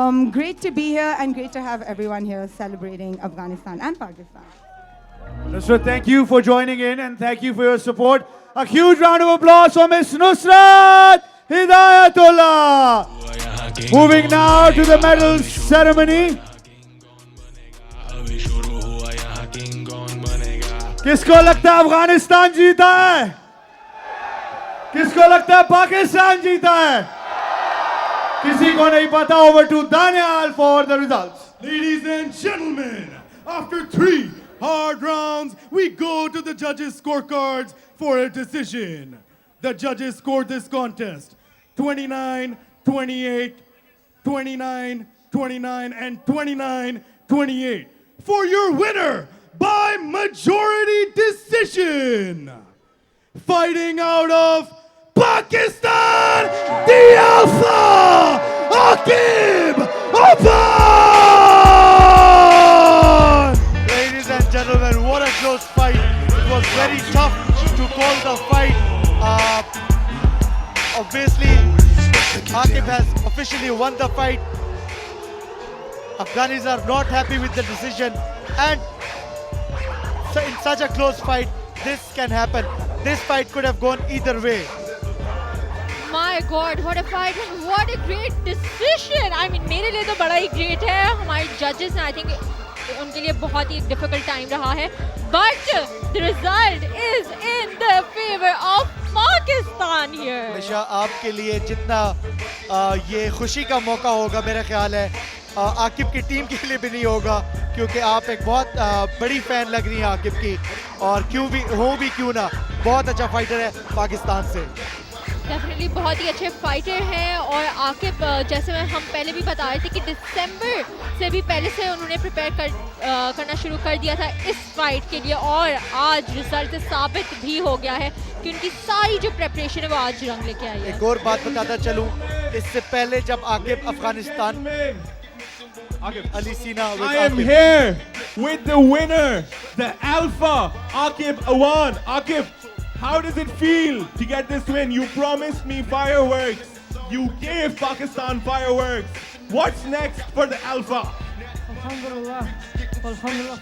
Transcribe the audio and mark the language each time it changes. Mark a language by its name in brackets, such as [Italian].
[English] Great to be here and great to have everyone here celebrating Afghanistan and Pakistan. Nusrat, thank you for joining in and thank you for your support. A huge round of applause for Miss Nusrat Hidayatullah. Moving now to the medal ceremony. [Hindi] किसको लगता है अफगानिस्तान जीता है? किसको लगता है पाकिस्तान जीता है? किसी को नहीं पता. [English] Over to Daniel for the results. Ladies and gentlemen, after 3 hard rounds, we go to the judges' scorecards for a decision. The judges scored this contest 29, 28, 29, 29, and 29, 28. For your winner, by majority decision, fighting out of Pakistan, the Alpha, Aqib Aban! Ladies and gentlemen, what a close fight. It was very tough to call the fight. Obviously, Aqib has officially won the fight. Afghanis are not happy with the decision, and in such a close fight, this can happen. This fight could have gone either way. My God, what a fight! What a great decision! I mean, [Hindi] मेरे लिए तो बड़ा ही great है. हमारे judges ने [English] I think [Hindi] उनके लिए बहुत ही difficult time रहा है. [English] But the result is in the favor of Pakistan here. [Hindi] हमेशा आपके लिए जितना ये खुशी का मौका होगा, मेरा ख्याल है आकिब की टीम के लिए भी नहीं होगा, क्योंकि आप एक बहुत बड़ी फैन लग रही हैं आकिब की, और क्यों ना बहुत अच्छा फाइटर है पाकिस्तान से. डेफिनेटली बहुत ही अच्छे फाइटर हैं, और आकिब जैसे हम पहले भी बता रहे थे कि दिसंबर से भी पहले से उन्होंने प्रिपेयर करना शुरू कर दिया था इस फाइट के लिए, और आज रिजल्ट साबित भी हो गया है कि उनकी सारी जो प्रिपरेशन है वो आज रंग लेके आई है. एक और बात बताता चलूं, इससे पहले जब Aqib Afghanistan Ali Sina, [English] I am here with the winner, the Alpha, Aqib Awan. Aqib, how does it feel to get this win? You promised me fireworks. You gave Pakistan fireworks. What's next for the Alpha? [Arabic] Alhamdulillah. Alhamdulillah.